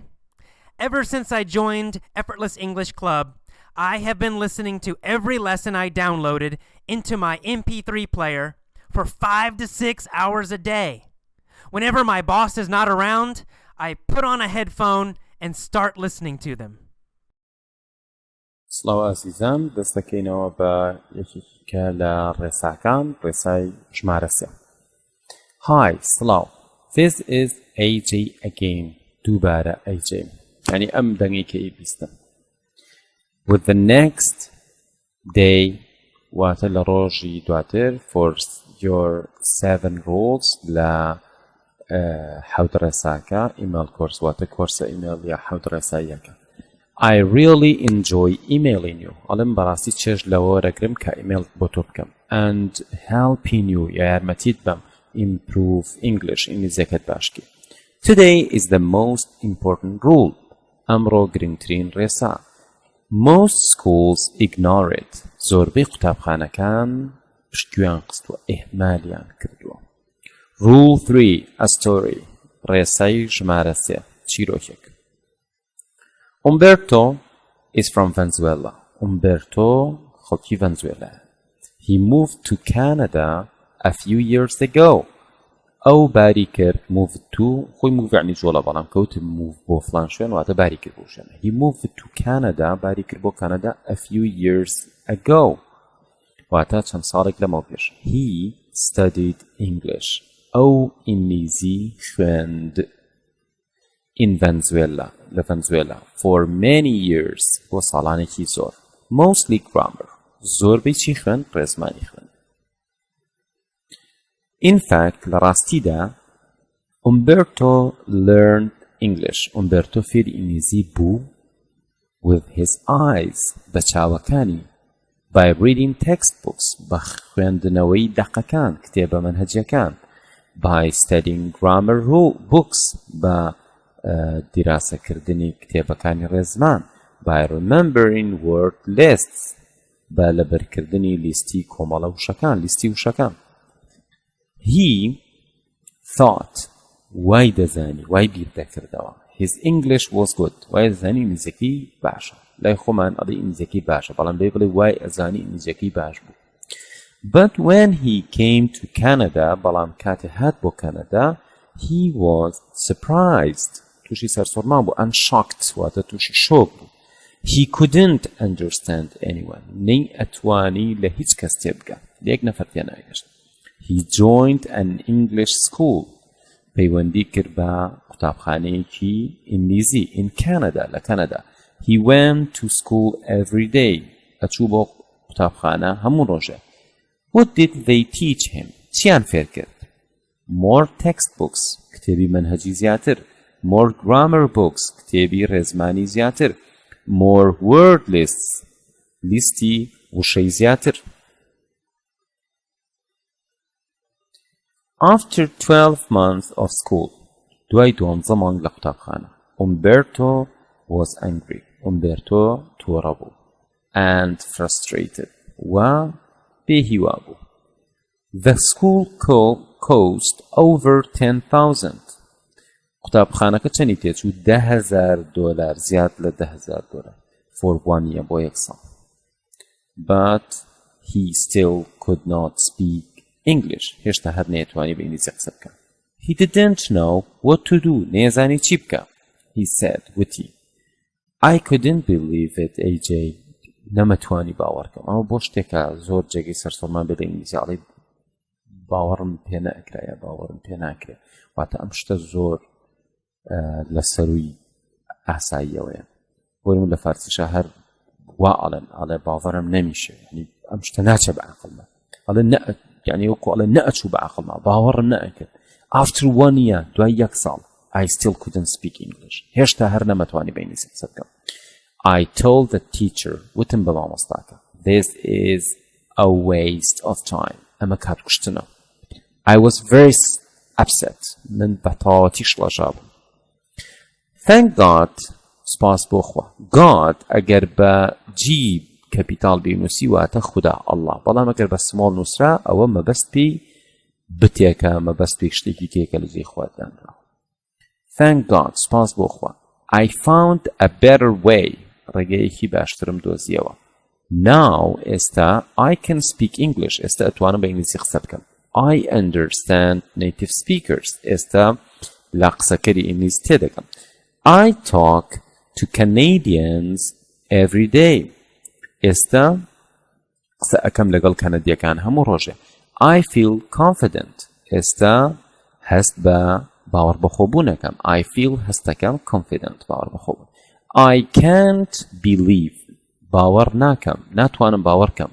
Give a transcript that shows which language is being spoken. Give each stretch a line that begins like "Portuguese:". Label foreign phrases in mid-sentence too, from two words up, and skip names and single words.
English: Ever since I joined Effortless English Club, I have been listening to every lesson I downloaded into my MP3 player for 5 to 6 hours a day. Whenever my boss is not around, I put on a headphone and start listening to them."
Central Kurdish: سڵاو ئازیزان دەستەکەینەوە بە یەکێکە لە ڕێساکان ڕێسای ژمارە 3.
English: Hi, سڵاو. This is AJ again.
Central Kurdish: دووبارە AJ. یعنی ئەم دەنگێکی بیستم.
English: With the next day
Central Kurdish: واتە لە ڕۆژی دواتر
English: for your 7 rules
Central Kurdish: لە حەوت ڕێساکە
English: email course
Central Kurdish: واتە کۆرسە ئیمێل یا حەوت ڕێساییەکە.
English: I really enjoy emailing you.
Central Kurdish: ئەڵێم بەڕاستی چێژ لەوە وەرەگرم کە ئیمێل بۆ تۆ بکەم.
English: And helping you
Central Kurdish: یا یارمەتیت بەم
English: improve English
Central Kurdish: ئینگلیزیەکەت باشکی.
English: Today is the most important rule.
Central Kurdish: ئەمڕۆ گرنگترین ڕێسا.
English: Most schools ignore it.
Central Kurdish: زۆربەی قوتابخانەکان پشتگوێیان قستووە ئێهمالیان کردووە.
English: Rule 3. A story.
Central Kurdish: ڕێسای ژمارە 3 چیرۆکێک.
English: Umberto is from Venezuela.
Central Kurdish: Umberto خەڵکی ڤەنزوێلایە.
English: He moved to Canada a few years ago.
Central Kurdish: ئەو باری کرد
English: moved to
Central Kurdish: خۆی move یعنی جۆڵە بەڵام کەوتە move بۆ فلان شوێن واتە باری کرد بۆ شوێنە.
English: He moved to Canada
Central Kurdish: باری کرد بۆ کانەدا
English: a few years ago
Central Kurdish: واتە چەند ساڵێک لەمەوە پێش.
English: He studied English.
Central Kurdish: ئەو ئینگلیزی خوێند
English: in Venezuela
Central Kurdish: لە Venezuela
English: for many years
Central Kurdish: بۆ ساڵانێکی زۆر.
English: Mostly grammar.
Central Kurdish: زۆربەی چی خوێند؟ ڕێزمانی خوێند.
English: In fact,
Central Kurdish: لە ڕاستیدا
English: Umberto learned English.
Central Kurdish: Umberto فێری ئینگلیزی بوو
English: with his eyes
Central Kurdish: بە چاوەکانی
English: by reading textbooks
Central Kurdish: بە خوێندنەوەی دەقەکان کتێبە منهەجیەکان
English: by studying grammar books
Central Kurdish: بە دیراسەکردنی کتێبەکانی ڕێزمان
English: by remembering word lists
Central Kurdish: بە لەبەرکردنی لیستی کۆمەڵە وشەکان لیستی وشەکان.
English: He thought
Central Kurdish: وای دەزانی وای بیر دەکردەوە
English: his English was good
Central Kurdish: وای دەزانی ئینگلیزیەکەی باشە لای خۆمان ئەڵێ ئینگلیزیەکەی باشە بەڵام بێ بڵێ وای ئەزانی ئینگلیزیەکەی باش بوو.
English: But when he came to Canada
Central Kurdish: بەڵام کاتێ هات بۆ کەنەدا
English: he was surprised
Central Kurdish: تووشی سەرسوڕمان بوو
English: and shocked
Central Kurdish: واتە تووشی شۆک بوو. He couldn't understand anyone نەی ئەتوانی لە هیچ کەس تێبگە لەیەک نەفەر تێ ناگەشت.
English: He joined an English school
Central Kurdish: پەیوەندی کرد بە قوتابخانەیەکی ئینگلیزی
English: in Canada
Central Kurdish: لە کەنەدا.
English: He went to school every day
Central Kurdish: ئەچوو بۆ قوتابخانە هەموو ڕۆژێ.
English: What did they teach him؟
Central Kurdish: چیان فێر کرد؟
English: More textbooks
Central Kurdish: کتێبی منهەجی زیاتر
English: more grammar books
Central Kurdish: کتێبی ڕێزمانی زیاتر
English: more word lists
Central Kurdish: لیستی وشەی زیاتر.
English: After 12 months of school
Central Kurdish: دوای 12 مانگ لە قوتابخانە
English: Umberto was angry.
Central Kurdish: Umberto تووڕە بوو
English: and frustrated
Central Kurdish: و بێهیوا بوو.
English: The school cost over 10,000
Central Kurdish: قوتابخانەکە چەندی تێچوو $10,000 زیاد لە $10,000
English: for 1 year
Central Kurdish: بۆ یەک ساڵ.
English: But he still could not speak English.
Central Kurdish: هێشتا هەر نەیەتوانی بە ئینگلیزی قسە بکە.
English: He didn't know what to do.
Central Kurdish: نەیەزانی چی بکە.
English: He said وتی I couldn't believe it AJ.
Central Kurdish: نەمەتوانی باوەڕکەم. ئەمە بۆ شتێکە زۆر جێگەی سەرسوڕمان بێ لە ئینگلیزی باوەڕم پێ نەئەکرایە باوەڕم پێ ناکرێ واتە ئەم شتە زۆر لە سەرووی ئاساییەوەیە. بۆ لە فارسیشە هەر وا ئەڵێ باوەڕم نەمیشێ ینی ئەم شتە ناچە بە عەقڵمە ئەڵێ یعنی وەکو ئەڵێ نەئەچوو بە عەقڵمە باوەڕم نەئەکرد.
English: After 1 year
Central Kurdish: دوای یەک ساڵ
English: I still couldn't speak English.
Central Kurdish: هێشتا هەر نەمەتوانی بە ئینگلیزی قسە بکەم.
English: I told the teacher
Central Kurdish: وتم بە مامۆستاکە
English: this is a waste of time.
Central Kurdish: ئەمە کاتکوشتنە.
English: I was very upset.
Central Kurdish: من بەتاواتی شڵەژا بووم. Thank God سپاس بۆ خوا. God ئەگەر بە
English: G capital
Central Kurdish: بینوسی واتە خوددا ئەڵڵا بەڵام ئەگەر بە سمۆڵ نووسرا ئەوە مەبەست پێی بتێکە مەبەست پێی شتێکی کێکە لە جێی خوادانرا.
English: Thank God
Central Kurdish: سپاس بۆ خوا.
English: I found a better way
Central Kurdish: ڕێگەیەکی باشترم دۆزیەوە. Now ئێستا
English: I can speak English
Central Kurdish: ئێستا ئەتوانم بە ئینگلیزی قسە بکەم.
English: I understand native speakers
Central Kurdish: ئێستا لە قسەکەری ئینگلیز تێدەکەم.
English: I talk to Canadians every day
Central Kurdish: ئێستا قسە ئەەکەم لەگەڵ کەنەدیەکان هەموو ڕۆژێ.
English: I feel confident
Central Kurdish: ئێستا هەست بە باوەڕ بەخۆبوونەکەم.
English: I feel هەستەکەم confident
Central Kurdish: باوەڕ بەخۆبوون.
English: I can't believe
Central Kurdish: باوەڕ ناکەم ناتوانم باوەڕکەم.